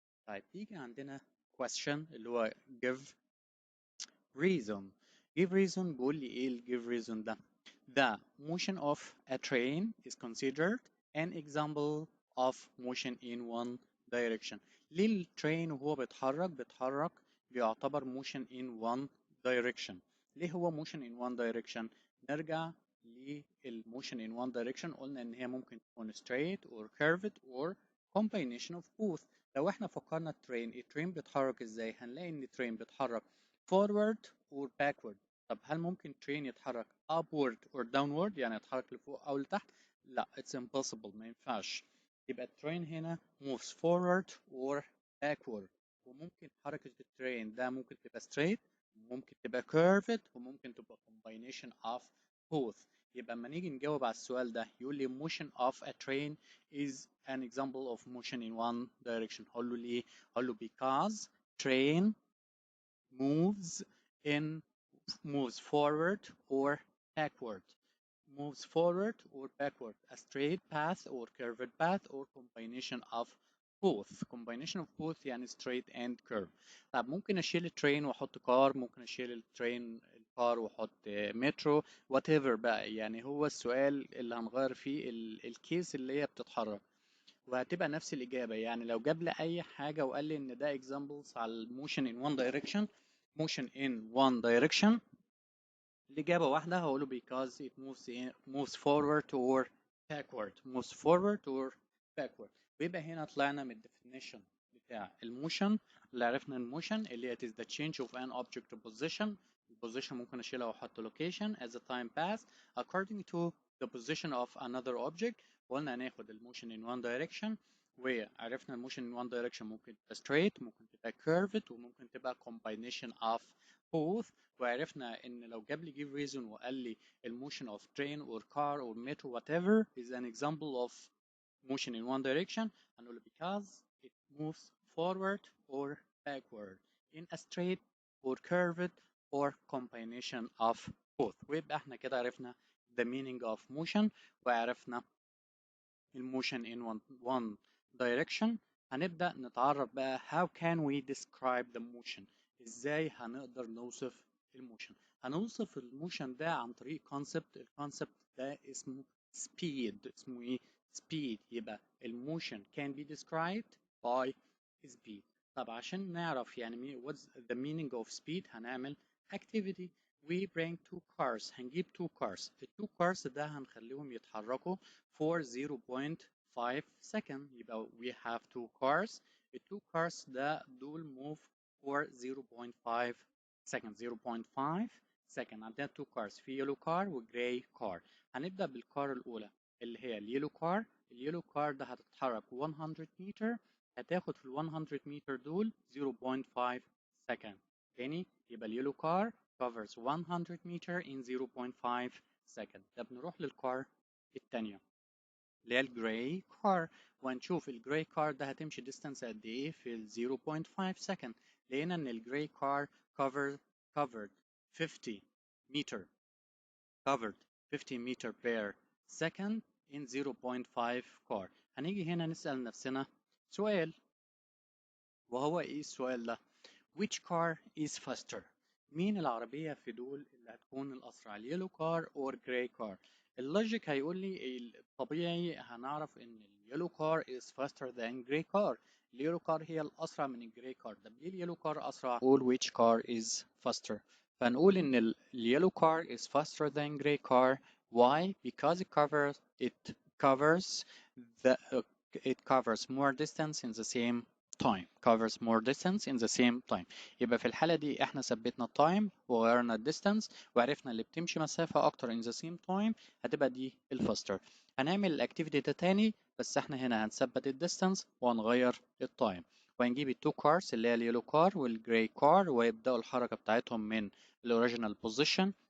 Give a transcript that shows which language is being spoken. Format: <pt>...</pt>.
<ar>طيب يجي عندنا question اللي هو</ar> <en>give reason. give reason</en> <ar>بيقول لي ايه ال</ar> <en>give reason ده؟ The motion of a train is considered an example of motion in one direction.</en> <ar>ليه الترين وهو بيتحرك بيعتبر</ar> <en>motion in one direction؟</en> <ar>ليه هو motion in one direction؟ نرجع للmotion in one direction، قلنا ان هي ممكن تكون</ar> <en>straight or curved or combination of both.</en> <ar>لو احنا فكرنا الترين بيتحرك ازاي؟ هنلاقي ان الترين بيتحرك</ar> <en>forward or backward.</en> <ar>طب هل ممكن train يتحرك</ar> <en>upward or downward،</en> <ar>يعني يتحرك لفوق أو لتحت؟ لا،</ar> <en>it's impossible،</en> <ar>ما ينفعش. يبقى الترين هنا</ar> <en>moves forward or backward.</en> <ar>وممكن حركة الترين ده ممكن تبقى straight وممكن تبقى curved وممكن تبقى</ar> <en>combination of both.</en> <ar>يبقى لما نيجي نجاوب على السؤال ده يقول لي</ar> <en>motion of a train is an example of motion in one direction.</en> <ar>هقول له ليه؟ هقول له</ar> <en>because train moves in moves forward or backward. Moves forward or backward, a straight path or curved path or combination of both. Combination of both يعني straight and curve.</en> <ar>طب ممكن اشيل الترين واحط كار، ممكن اشيل الكار واحط مترو whatever بقى. يعني هو السؤال اللي هنغير فيه الكيس اللي هي بتتحرك، وهتبقى نفس الإجابة. يعني لو جاب لي أي حاجة وقال لي إن ده examples على الموشن in one direction،</ar> <en>motion in one direction،</en> <ar>الإجابة واحدة، هقوله</ar> <en>because it moves forward or backward. moves forward or backward.</en> <ar>ويبقى هنا طلعنا من definition بتاع الموشن. اللي عرفنا الموشن اللي هي</ar> <en>is the change of an object to position.</en> <ar>البوزيشن ممكن أشيلها وأحط location</ar> <en>as the time pass according to the position of another object.</en> <ar>وقلنا هناخد الموشن</ar> <en>in one direction،</en> <ar>وعرفنا الموشن in one direction ممكن تبقى straight ممكن تبقى curved وممكن تبقى</ar> <en>combination of both.</en> <ar>وعرفنا ان لو جاب لي</ar> <en>give reason</en> <ar>وقال لي</ar> <en>motion of train or car or metro whatever is an example of motion in one direction، هنقول because it moves forward or backward in a straight or curved or combination of both.</en> <ar>ويبقى احنا كده عرفنا</ar> <en>the meaning of motion</en> <ar>وعرفنا الموشن</ar> <en>in one direction.</en> <ar>هنبدأ نتعرف بقى</ar> <en>how can we describe the motion.</en> <ar>ازاي هنقدر نوصف الموشن؟ هنوصف الموشن ده عن طريق concept. الكونسبت ده اسمه speed. اسمه ايه؟ speed. يبقى الموشن</ar> <en>can be described by speed.</en> <ar>طب عشان نعرف يعني</ar> <en>what's the meaning of speed</en> <ar>هنعمل activity.</ar> <en>we bring two cars.</en> <ar>هنجيب</ar> <en>two cars.</en> <ar>التو cars ده هنخليهم يتحركوا for 0.5 second.</ar> <en>يبقى we have two cars. التو cars ده دول move for 0.5 second. 0.5 second. عندنا two cars، في yellow car و gray car.</en> <ar>هنبدأ بالكار الأولى اللي هي اليلو كار. اليلو كار ده هتتحرك 100 متر، هتاخد في ال 100 متر دول 0.5 second. تاني يبقى اليلو كار</ar> <en>covers 100 meter in 0.5 second.</en> <ar>ده بنروح للكار التانية اللي هي الجراي كار، وهنشوف الجراي كار ده هتمشي distance قد ايه في ال 0.5 second. لقينا ان الجراي كار</ar> <en>covered 50 meter covered 50 meter per second in 0.5 car.</en> <ar>هنيجي هنا نسأل نفسنا سؤال، وهو ايه السؤال ده؟</ar> <en>which car is faster؟</en> <ar>مين العربية في دول اللي هتكون الأسرع، اليلو كار or gray car؟ اللوجيك هيقول لي الطبيعي هنعرف إن اليلو كار</ar> <en>is faster than gray car.</en> <ar>اليلو كار هي الأسرع من الجراي كار. طب ليه اليلو كار أسرع؟ نقول</ar> <en>which car is faster.</en> <ar>فنقول إن اليلو كار</ar> <en>is faster than gray car Why? Because covers the it covers more distance in the same time. Covers more distance in the same time.</en> <ar>يبقى في الحالة دي احنا ثبتنا التايم وغيرنا الديستانس وعرفنا اللي بتمشي مسافة أكتر</ar> <en>in the same time</en> <ar>هتبقى دي الفاستر. هنعمل الاكتيفيتي ده تاني بس احنا هنا هنثبت الديستانس وهنغير التايم. وهنجيب التو كارز اللي هي اليلو كار والجراي كار ويبدأوا الحركة بتاعتهم من الأوريجينال بوزيشن.</ar>